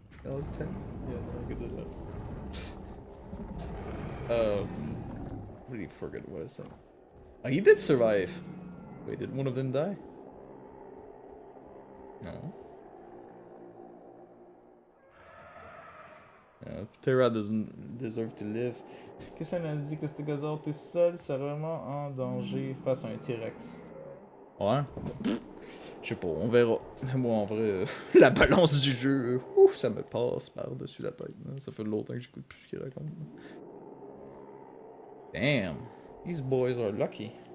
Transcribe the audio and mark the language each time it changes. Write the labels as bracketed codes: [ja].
[en] Yeah, no, I can do that. Really forget what I said. Oh, he did survive. Wait, did one of them die? No. Terra doesn't deserve to live. [fr] Qu'est-ce que ça dit que ce gazon tout seul, c'est vraiment en danger face à un T-Rex? Ouais. Je sais pas, on verra. Moi, en vrai, la balance du jeu. Ouh, ça me passe par-dessus la tête. Hein. Ça fait longtemps que j'écoute plus ce qu'il raconte. [en] Damn, these boys are lucky.